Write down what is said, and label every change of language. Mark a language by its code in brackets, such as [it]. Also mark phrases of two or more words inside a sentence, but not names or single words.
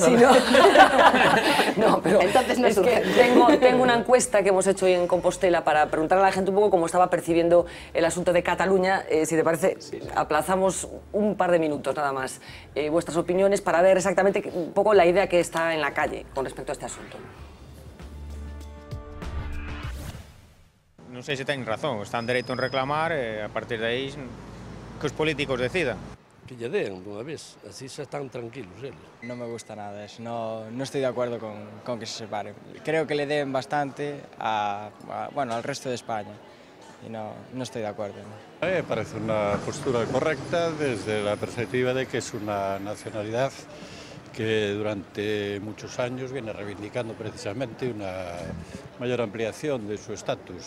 [es] Sí, no. No, pero entonces no es que tengo una encuesta que hemos hecho hoy en Compostela para preguntarle a la gente un poco cómo estaba percibiendo el asunto de Cataluña. Si te parece, aplazamos un par de minutos nada más vuestras opiniones para ver exactamente un poco la idea que está en la calle con respecto a este asunto. [gl] Non sei se ten razón, están dereito en reclamar e a partir de aí que os políticos decidan. Que lle den dunha vez, así xa están tranquilos eles. [es] No me gusta nada eso, no estoy de acuerdo con que se separe. Creo que le den bastante al resto de España y no estoy de acuerdo. Me parece una postura correcta desde la perspectiva de que es una nacionalidad que durante muchos años viene reivindicando precisamente una mayor ampliación de su estatus.